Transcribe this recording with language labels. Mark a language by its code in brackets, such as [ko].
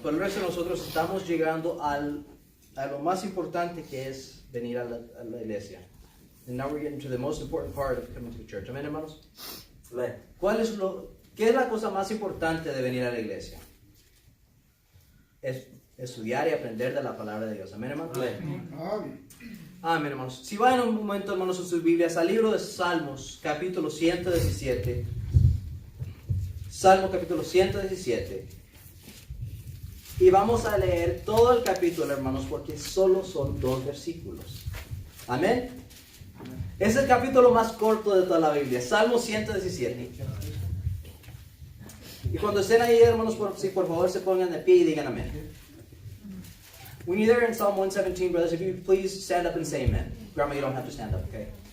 [es] Pero el resto de nosotros estamos llegando a lo más importante, que es venir a la iglesia. [en] And now we're getting to the most important part of coming to church. [es] Amén, hermanos. [en] Amen. [es] ¿Qué es la cosa más importante de venir a la iglesia? Es estudiar y aprender de la palabra de Dios. Amén, hermanos. [en] Amen. [es] Amén, hermanos. Si vayan un momento, hermanos, en sus Biblias al libro de Salmos, capítulo 117. Salmo capítulo 117. Y vamos a leer todo el capítulo, hermanos, porque solo son 2 versículos. Amén. Es el capítulo más corto de toda la Biblia, Salmo 117. Y cuando estén ahí, hermanos, por favor se pongan de pie y digan amén. [en] When you're there in Psalm 117, brothers, if you please stand up and say amen. Grandma, you don't have to stand up, okay?